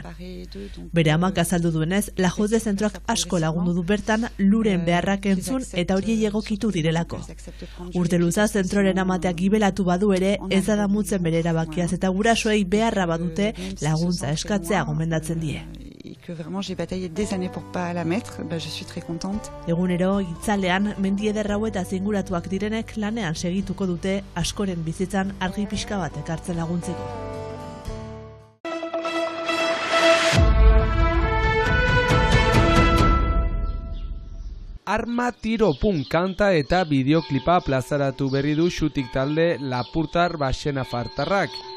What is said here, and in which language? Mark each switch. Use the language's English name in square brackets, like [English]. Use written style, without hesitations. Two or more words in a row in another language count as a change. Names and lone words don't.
[Basque] Bere amak azaldu duenez, La Jose zentroak asko lagundu du bertan Luren beharrak entzun eta horiei egokitu direlako. Urte luza zentroren amateak gibelatu badu ere, ez da damutzen bere erabakiaz eta gurasoei beharra badute laguntza eskatzea gomendatzen die. [French] Que vraiment j'ai bataillé des années pour pas la mettre, je suis très contente. [Basque] Egunero itzalean mendi eder hauetaz inguratuak direnek lanean segituko dute askoren bizitzan argi pixka bat ekartzen laguntzeko. Arma tiro kanta eta bideoklipa plazaratu berri du Xutik talde lapurtar baxenafartarrak.